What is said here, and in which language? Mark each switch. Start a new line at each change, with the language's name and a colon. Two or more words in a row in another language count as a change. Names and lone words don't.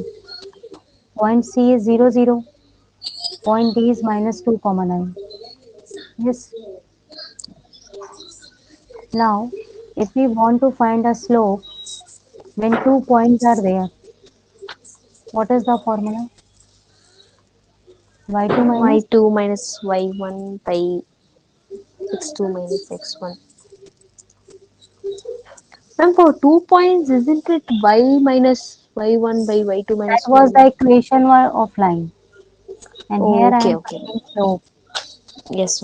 English: Point C is 0, 0. Point D is minus 2 comma 9. Yes. Now, if we want to find a slope when 2 points are there, what is the formula? Y2 minus Y2 minus Y1 by X2 minus X1. Ma'am, for 2 points, isn't it Y minus Y1 by Y2 that minus was the Y1? equation of line. And here Oh, I okay, am okay. finding slope. Yes,